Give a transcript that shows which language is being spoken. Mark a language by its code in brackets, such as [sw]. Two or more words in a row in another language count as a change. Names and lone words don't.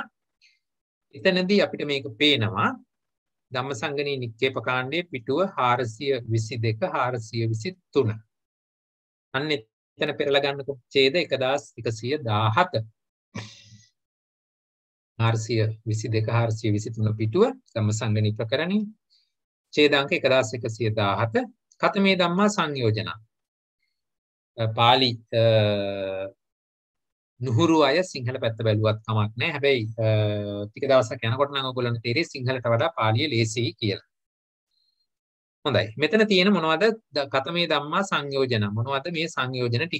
[si] එතනදී අපිට මේක පේනවා ධම්මසංගණී නික්කේප කාණ්ඩයේ පිටුව 422 423. අන්න එතන පෙරලා ගන්නකොට ඡේද 1117. 422 423 පිටුව ධම්මසංගණී ප්‍රකරණේ ඡේදාංක 1117 [pi] කතමේ ධම්මා සංයෝජන [si] පාලි නුහුරු අය සිංහල පැත්ත බැලුවත් කමක් නැහැ. හැබැයි ටික දවසක් යනකොට නම් ඔයගොල්ලන්ට තේරෙයි සිංහලට වඩා පාලිය ලේසියි කියලා. හොඳයි. මෙතන තියෙන මොනවද [pi] කතමේ ධම්මා සංයෝජන [si] මොනවද මේ සංයෝජන ටික?